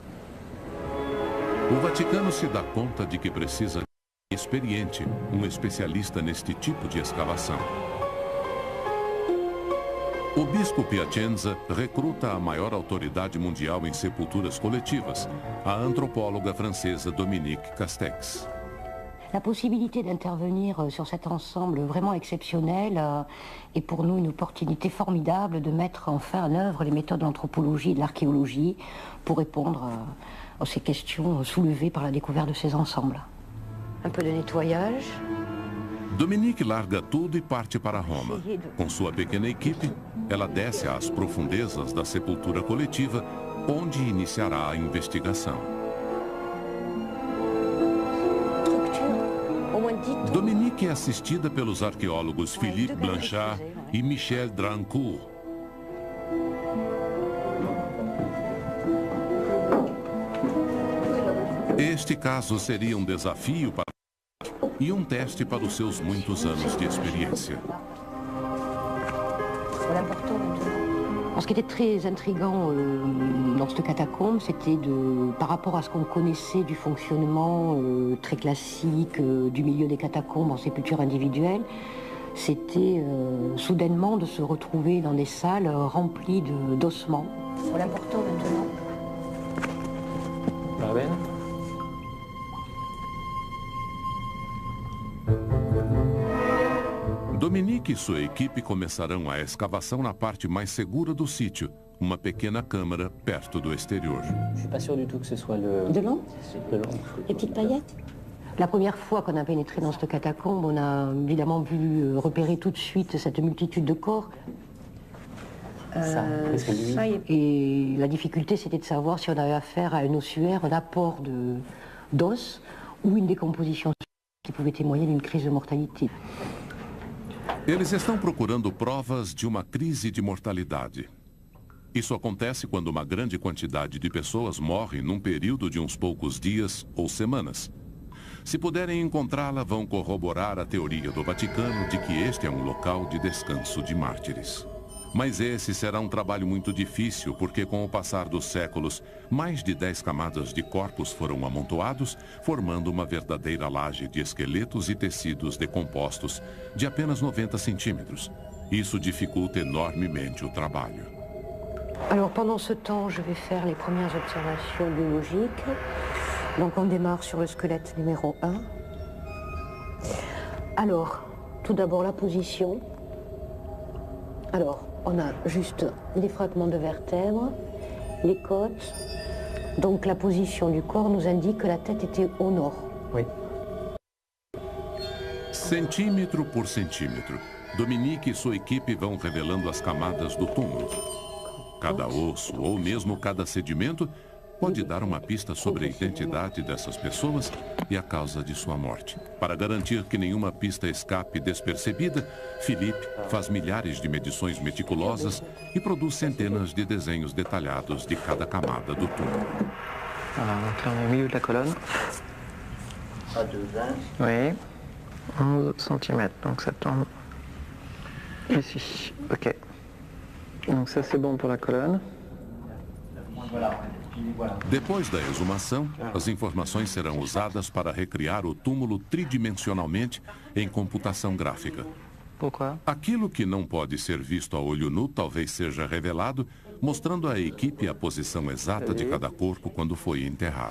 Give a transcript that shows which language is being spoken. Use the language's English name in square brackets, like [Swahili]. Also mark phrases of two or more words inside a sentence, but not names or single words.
[Portuguese] O Vaticano se dá conta de que precisa de um experiente, um especialista neste tipo de escavação. O bispo Piacenza recruta a maior autoridade mundial em sepulturas coletivas, a antropóloga francesa Dominique Castex. [French] La possibilité d'intervenir sur cet ensemble vraiment exceptionnel est pour nous une opportunité formidable de mettre enfin en œuvre les méthodes de l'anthropologie et de l'archéologie pour répondre à ces questions soulevées par la découverte de ces ensembles. Un peu de nettoyage. [Portuguese] Dominique larga tudo e parte para Roma. Com sua pequena equipe, ela desce às profundezas da sepultura coletiva, onde iniciará a investigação. Dominique é assistida pelos arqueólogos Philippe Blanchard e Michel Drancourt. Este caso seria um desafio para e um teste para os seus muitos anos de expérience. [French] Ce qui était très intriguant dans cette catacombe, c'était par rapport à ce qu'on connaissait du fonctionnement très classique du milieu des catacombes en sépulture individuelle, c'était soudainement de se retrouver dans des salles remplies d'ossements. L'important maintenant. [Portuguese] Dominique e sua equipe começarão a escavação na parte mais segura do sítio, uma pequena câmara perto do exterior. [French] Je suis pas sûr du tout que ce soit le... De l'ombre? De l'ombre. Les petites paillettes? La première fois qu'on a pénétré dans cette catacombe, on a évidemment vu repérer tout de suite cette multitude de corps. Et la difficulté, c'était de savoir si on avait affaire à un ossuaire, un apport d'os ou une décomposition qui pouvait témoigner d'une crise de mortalité. [Portuguese] Eles estão procurando provas de uma crise de mortalidade. Isso acontece quando uma grande quantidade de pessoas morre num período de uns poucos dias ou semanas. Se puderem encontrá-la, vão corroborar a teoria do Vaticano de que este é um local de descanso de mártires. Mas esse será um trabalho muito difícil, porque com o passar dos séculos, mais de 10 camadas de corpos foram amontoados, formando uma verdadeira laje de esqueletos e tecidos decompostos de apenas 90 centímetros. Isso dificulta enormemente o trabalho. [French] Alors pendant ce temps, je vais faire les premières observations biologiques. Donc on démarre sur le squelette numéro 1. Alors, tout d'abord la position. Alors, on a juste les fragments de vertèbres, les côtes. Donc la position du corps nous indique que la tête était au nord. Oui. [Portuguese] Centímetro por centímetro, Dominique e sua equipe vão revelando as camadas do túmulo. Cada osso ou mesmo cada sedimento pode dar uma pista sobre a identidade dessas pessoas e a causa de sua morte. Para garantir que nenhuma pista escape despercebida, Philippe faz milhares de medições meticulosas e produz centenas de desenhos detalhados de cada camada do túmulo. [French] Donc là, on est au milieu de la colonne. À 2 ans. Oui. 11 cm, donc ça tombe ici. Ok. Donc ça, c'est bon pour la colonne. [Portuguese] Depois da exumação, as informações serão usadas para recriar o túmulo tridimensionalmente em computação gráfica. [French] Pourquoi? [Portuguese] Aquilo que não pode ser visto a olho nu talvez seja revelado, mostrando à equipe a posição exata de cada corpo quando foi enterrado.